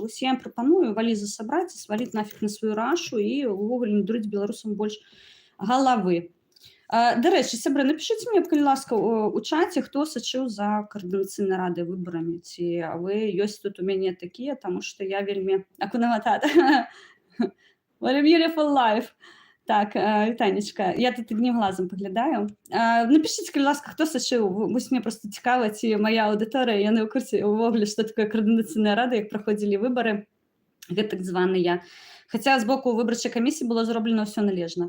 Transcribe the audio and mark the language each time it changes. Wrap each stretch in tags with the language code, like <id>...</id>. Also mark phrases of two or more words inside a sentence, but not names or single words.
<be>Вось я ім прапаную валізы сабраць і сваліць нафіг на сваю рашу і ўвогуле не дурыць беларусам больш галавы. Дарэчы, сябры, напішыце мне, калі ласка, у чаце, хто сачыў за каардынацыйнай радай выбарамі, ці вы ёсць тут у мяне такія, таму што я вельмі акунаватата.</be> <en>What a beautiful life.</en> <be>Так, вітанечка, я тут аднім глазам паглядаю. Напішыце, калі ласка, хто сачыў, вось мне проста цікава, ці мая аўдыторыя, яны ў курсе ўвогуле, што такое каардынацыйная рада, як праходзілі выбары, гэтак званыя. Хаця з боку выбарчай камісіі было зроблена ўсё належна.</be>